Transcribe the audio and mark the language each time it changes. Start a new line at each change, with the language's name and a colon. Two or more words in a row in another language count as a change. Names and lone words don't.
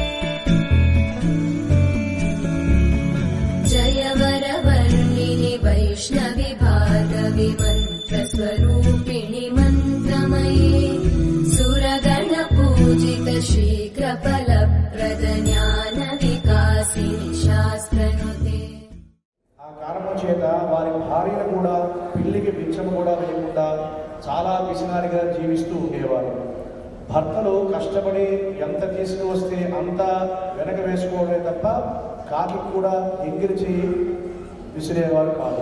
Sanskrit: जय वरवर्णिनि वैष्णवि भार्गवि मन्त्रस्वरूपिणि मन्त्रमये सुरगणपूजित शीघ्रफलप्रद ज्ञानविकासिनि शास्त्रनुते
Telugu: ఆ కారణం చేత వారి భార్యను కూడా పిల్లికి బిచ్చము కూడా వేయకుండా చాలా పిసినారిగా జీవిస్తూ ఉండేవారు. భర్తలు కష్టపడి ఎంత తీసుకువస్తే అంత వెనక వేసుకోవడమే తప్ప కాకి కూడా ఎంగిరి చేయి విసిరేవారు కాదు.